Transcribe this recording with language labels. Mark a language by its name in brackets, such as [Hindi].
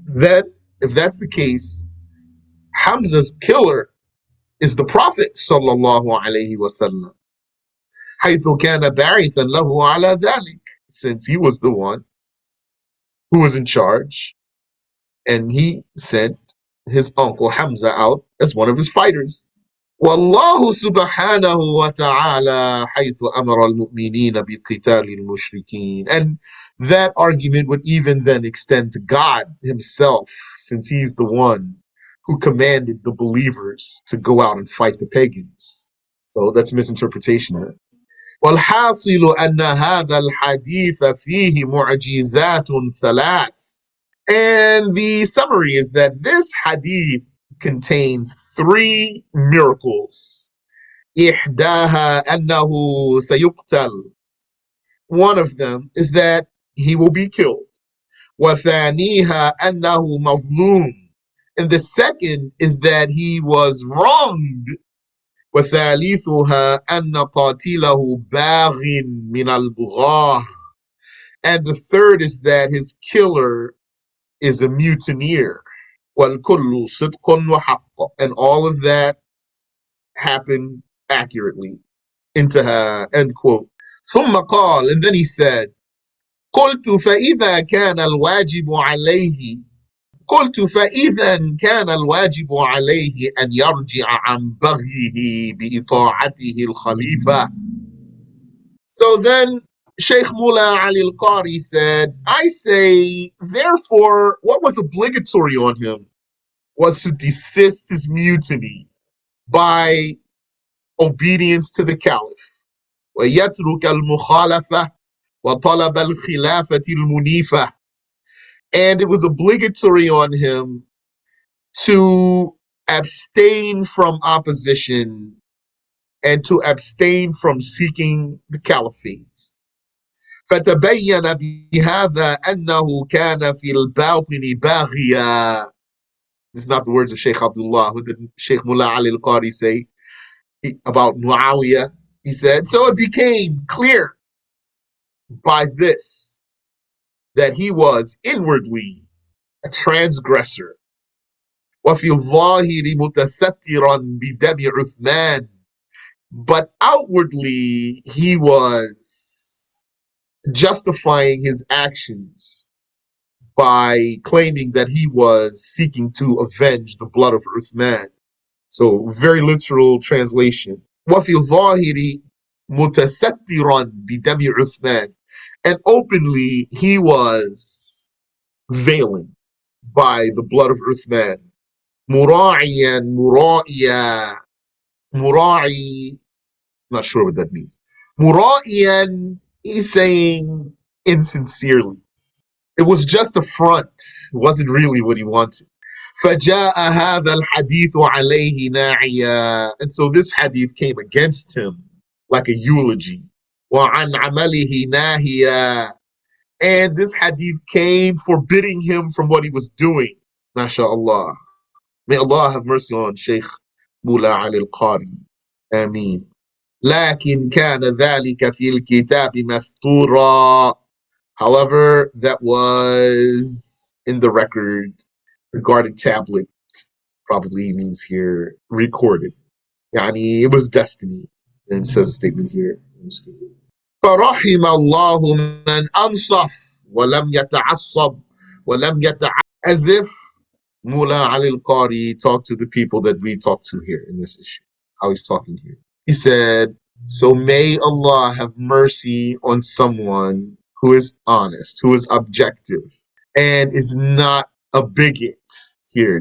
[English] That, if that's the case, Hamza's killer is the Prophet [Arabic] صلى الله عليه وسلم. حيث كان باعثا له على ذلك, [English] since he was the one who was in charge, and he sent his uncle Hamza out as one of his fighters. [Arabic] والله سبحانه وتعالى حيث أمر المؤمنين بقتال المشركين. [English] And that argument would even then extend to God himself, since he's the one who commanded the believers to go out and fight the pagans. So that's misinterpretation. [Arabic] والحاصل أن هذا الحديث فيه معجزات ثلاث. [English] And the summary is that this hadith contains three miracles. [Arabic] إحداها أنه سيقتل. [English] One of them is that he will be killed. [Arabic] وثانيها أنه مظلوم. [English] And the second is that he was wronged. [Arabic] وثالثها أن قاتله باغ من البغاة. [English] And the third is that his killer is a mutineer. [Arabic] وَالْكُلُّ صِدْقٌ وَحَقٌّ. [English] And all of that happened accurately. [Arabic] انتهى, [English] end quote. [Arabic] ثم قال, [English] and then he said, [Arabic] قلت فإذا كان الواجب عليه قلت فإذا كان الواجب عليه أن يرجع عن بغيه بإطاعته الخليفة. [English] So then Sheikh Mullah Ali al-Qari said, I say, therefore, what was obligatory on him was to desist his mutiny by obedience to the Caliph. [Arabic] وَيَتْرُكَ الْمُخَالَفَةِ وَطَلَبَ الْخِلَافَةِ الْمُنِيفَةِ. [English] And it was obligatory on him to abstain from opposition and to abstain from seeking the caliphate. [Arabic] فتبين بهذا أنه كان في الباطن باغيا. [English] This is not the words of Sheikh Abdullah. What did Sheikh Mullah Ali al-Qari say about Muawiyah? He said, so it became clear by this that he was inwardly a transgressor. [Arabic] وفي الظاهر متسترا بدم عثمان. [English] But outwardly he was justifying his actions by claiming that he was seeking to avenge the blood of Uthman. So very literal translation. [Arabic] وفي الظاهر متسترا بدم عثمان. [English] And openly he was veiling by the blood of Uthman. [Arabic] مراعيا مرائيا. [English] Mura'i, not sure what that means. Mura'iyan, he's saying insincerely. It was just a front. It wasn't really what he wanted. [Arabic] فَجَاءَ هَذَا الْحَدِيثُ عَلَيْهِ نَاعِيًا. [English] And so this hadith came against him like a eulogy. [Arabic] وَعَنْ عَمَلِهِ نَاهِيًا. [English] And this hadith came forbidding him from what he was doing. MashaAllah. May Allah have mercy on Shaykh Mullah Ali al-Qari. Ameen. [Arabic] لكن كان ذلك في الكتاب مسطورا. [English] However, that was in the record, the guarded tablet probably means here recorded. يعني it was destiny. And it says a statement here. [Arabic] فرحم الله من أنصف ولم يتعصب ولم يتعصب. [English] As if Mullah Ali al-Qari talked to the people that we talk to here in this issue. How he's talking here. He said, so may Allah have mercy on someone who is honest, who is objective, and is not a bigot here.